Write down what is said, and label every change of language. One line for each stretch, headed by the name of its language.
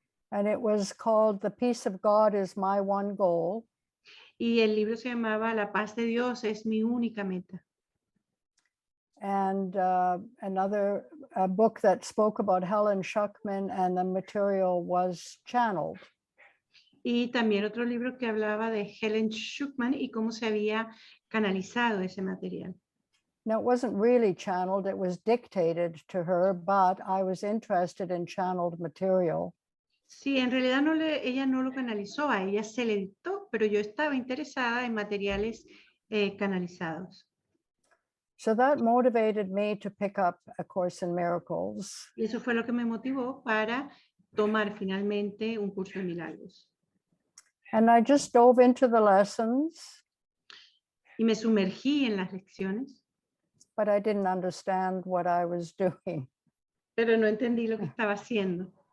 English: And it was called The Peace of God is My One Goal.
Spanish: Y el libro se llamaba La paz de Dios es mi única meta.
English: And another book that spoke about Helen Schuckman, and the material was channeled.
Spanish: Y también otro libro que hablaba de Helen Schuckman y cómo se había canalizado ese material.
English: Now, it wasn't really channeled, it was dictated to her, but I was interested in channeled material.
Spanish: Sí, en realidad ella no lo canalizó, a ella se le dictó, pero yo estaba interesada en materiales canalizados.
English: So that motivated me to pick up A Course in Miracles.
Spanish: Y eso fue lo que me motivó para tomar finalmente Un Curso de Milagros.
English: And I just dove into the lessons,
Spanish: Y me sumergí en las lecciones,
English: but I didn't understand what I was doing.
Spanish: pero no entendí lo que estaba haciendo.